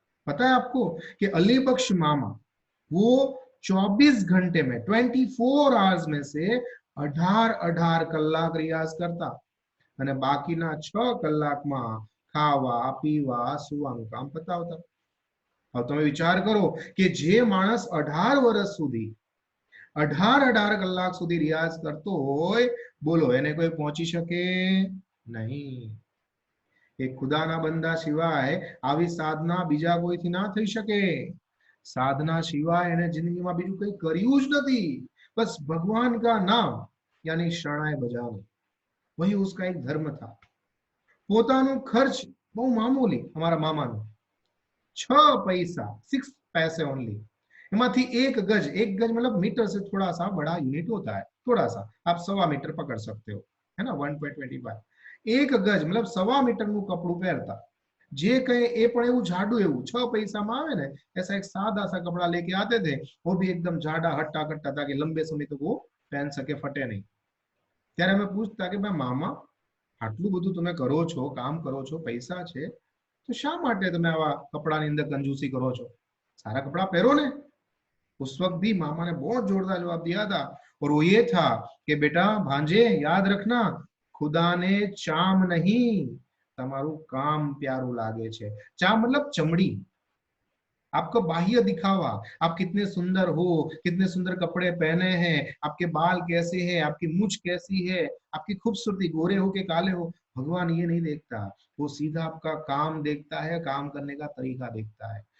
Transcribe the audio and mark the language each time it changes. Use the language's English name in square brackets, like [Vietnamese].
[Hindi] पता है आपको कि अलीबक्ष मामा वो 24 घंटे में 24 आवर्स में से 18 કલાક रियाज करता [Gujarati] અને બાકીના 6 કલાકમાં ખાવા પીવા સુવાનું કામ પતાવતા। હવે તમે વિચાર કરો કે જે માણસ 18 વર્ષ સુધી 18 કલાક સુધી રિયાઝ કરતો હોય, બોલો એને કોઈ પહોંચી શકે નહીં। એ ખુદાના બંદા સિવાય આવી સાધના બીજા કોઈથી ના થઈ શકે। [Hindi] साधना सिवाय [Gujarati] એને જિંદગીમાં બીજું કંઈ કર્યું જ નથી, [Hindi] बस भगवान का नाम यानी शरणाई बजाना, वही उसका एक धर्म था। [Gujarati] પોતાનો ખર્ચ બહુ મામૂલી, અમારા મામાનો 6 પૈસા [Hindi] 6 पैसे ओनली, એમાંથી 1 गज मतलब मीटर से थोड़ा सा बड़ा यूनिट होता है, थोड़ा सा आप 1.25 मीटर पकड़ सकते हो, है ना, 1.25। 1 गज मतलब 1.25 मीटर [Gujarati] નું કપડું પહેરતા, જે કઈ એ પણ એવું જાડું એવું 6 પૈસામાં આવે ને, [Hindi] ऐसा एक सादा सा कपड़ा लेके आते थे, वो भी एकदम जाड़ा हट्टा कट्टा ताकि लंबे समय तक वो पहन सके, फटे नहीं। [Gujarati] ત્યારે અમે પૂછતા કે ભાઈ મામા આટલું બધું તમે કરો છો, કામ કરો છો, પૈસા છે, તો શા માટે તમે આવા કપડાની અંદર કંજૂસી કરો છો, સારા કપડા પહેરો ને। [Hindi] उस वक्त भी मामा ने बहुत जोरदार जवाब दिया था, और वो ये था कि बेटा भांजे याद रखना, खुदा ने चाम नहीं [Gujarati] તમારું કામ પ્યારું લાગે છે। [Hindi] ચામ मतलब चमड़ी, आपका बाह्य दिखावा, आप कितने सुंदर हो, कितने सुंदर कपड़े पहने हैं, आपके बाल कैसे हैं, आपकी मूंछ कैसी है, आपकी खूबसूरती, गोरे हो के काले हो, भगवान ये नहीं देखता, वो सीधा आपका काम देखता है, काम करने का तरीका देखता है।